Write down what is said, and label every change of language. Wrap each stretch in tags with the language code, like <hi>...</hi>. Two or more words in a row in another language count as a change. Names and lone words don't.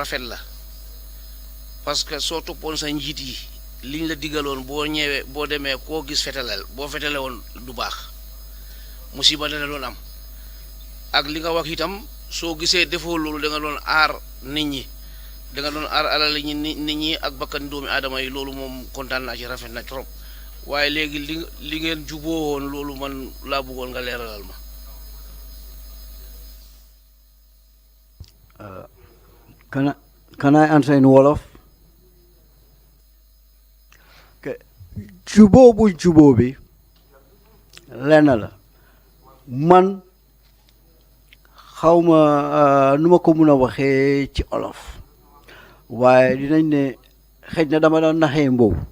<wo>rafet la</wo> <fr>parce que</fr> <wo>soo toppoon sa njiit yi liñ la digaloon boo ñëwee boo demee koo gis fetalal boo fetale woon du baax musiba dana doon am ak li nga wax itam soo gisee defoo loolu da nga doon aar nit ñi da nga doon aar alal nit ñi ak bakkan doomi aadama yi loolu moom kontaan naa ci rafet na trop waaye léegi li ngeen juboo woon loolu man laa bëggoon nga leeralal ma.</wo> <en>Can I answer in Wolof? Okay.</en> <wo>Juboo bi lenn la man xawma nu ma ko mun a waxee ci olof waaye dinañ ne xëj na dama doon naxee mbow</wo>